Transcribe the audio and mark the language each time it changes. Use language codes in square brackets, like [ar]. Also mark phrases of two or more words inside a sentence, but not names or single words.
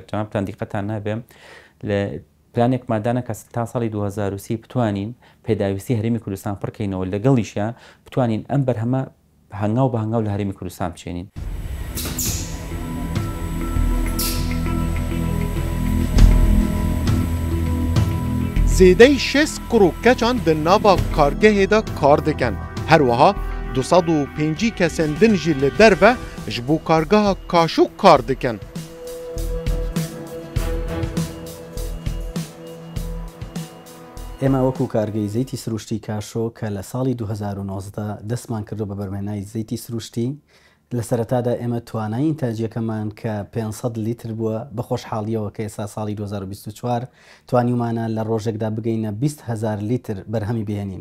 [ckb] جەنابتان دیقەتان نابێ لە پلانێک مادانە کە تا ساڵی 2030 بتوانین پێداویستی هەرێمی کوردستان پڕکەینەوە لەگەڵیشیان بتوانین ئەم بەرهەمە هەنگاو بە هەنگاو لە هەرێمی کوردستان بچێنین. [ku] زیدەی 6 کڕووکەچان di nava kargehê de kar dikin. Her wiha 205 kesên din jî li derve ji bo kargeha Kaşûk kar dikin. [ckb] ئێمە وەکو کارگەی زەیتی سروشتی کاشۆ کە لە ساڵی 2019 دەستمان کردو بە بەرمێنای زەیتی سروشتی لە سەرەتادا ئێمە توانایی ئینتاجیەکەمان کە 500 لیتر بووە بە خۆشحاڵیەوە کە ئێستا ساڵی 2024 توانیمانە لە ڕۆژێکدا بگەینە 20,000 لیتر بەرهەمی بهێنین.